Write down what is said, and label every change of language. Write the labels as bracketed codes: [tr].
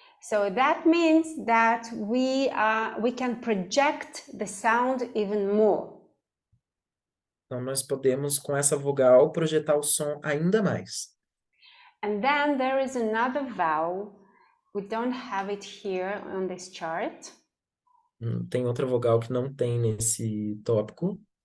[en] So that means that we can project the sound even more. [pt] Então nós podemos com essa vogal projetar o som ainda mais. [en] And then there is another vowel. We don't have it here on this chart. [pt] Tem outra vogal que não tem nesse tópico.